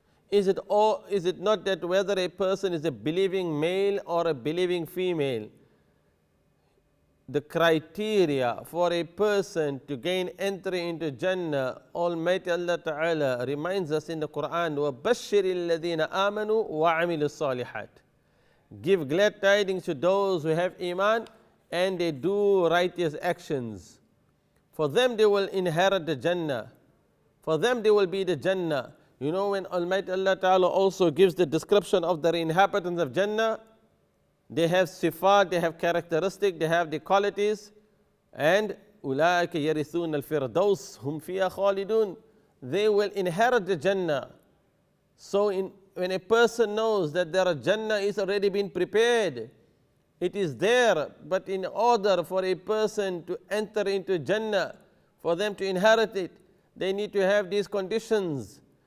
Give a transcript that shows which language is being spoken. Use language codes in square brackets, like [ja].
[en] Is it not that whether a person is a believing male or a believing female, the criteria for a person to gain entry into Jannah, Almighty Allah Ta'ala reminds us in the Quran, [ar] وَبَشِّرِ الَّذِينَ آمَنُوا وَعَمِلُوا الصَّالِحَاتِ, [en] give glad tidings to those who have Iman and they do righteous actions. For them they will inherit the Jannah. For them they will be the Jannah. You know, when Almighty Allah Ta'ala also gives the description of the inhabitants of Jannah, they have sifat, they have characteristic, they have the qualities, and [ar] أولئك يرثون الفردوس هم فيها خالدون. [en] They will inherit the Jannah. So when a person knows that their Jannah is already been prepared, it is there, but in order for a person to enter into Jannah, for them to inherit it, they need to have these conditions.